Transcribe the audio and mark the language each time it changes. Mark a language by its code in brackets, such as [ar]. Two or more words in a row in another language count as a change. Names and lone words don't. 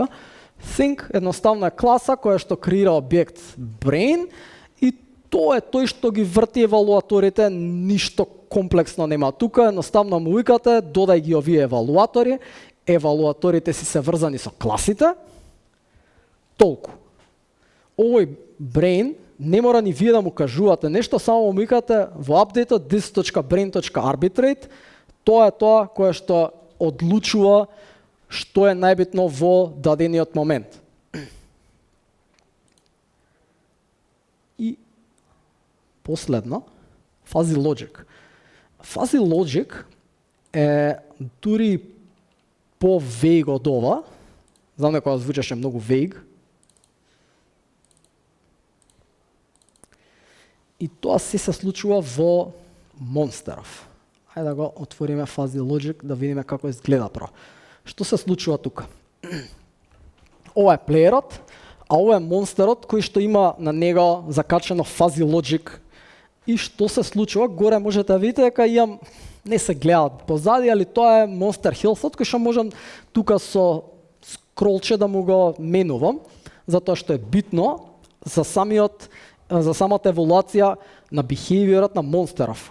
[mk] Think едноставно е класа која што креира објект brain и тоа е тој што ги врти евалуаторите, ништо комплексно нема тука, едноставно му викате додај ги овие евалуатори, евалуаторите си се врзани со класите, толку. Овој brain не мора ни вие да му кажувате нешто, само му викате во апдейтот this.brain.arbitrate, тоа е тоа кое што одлучува што е најбитно во дадениот момент. И последно, [en] fuzzy logic. Fuzzy logic [mk] е дури по-vague од ова. Знам дека звучеше многу vague. И тоа се случува во Monsterov. Хајде да го отвориме [en] fuzzy logic [mk] да видиме како изгледа право. Што се случува тука? Ова е плеерот, а ова е монстерот кој што има на него закачено [en] fuzzy logic. [mk] И што се случува? Горе можете да видите дека имам, не се гледаат позади, али тоа е Monster Health-от кој што можам тука со скролче да му го менувам, затоа што е битно за самата еволуација на behaviorот на монстеров.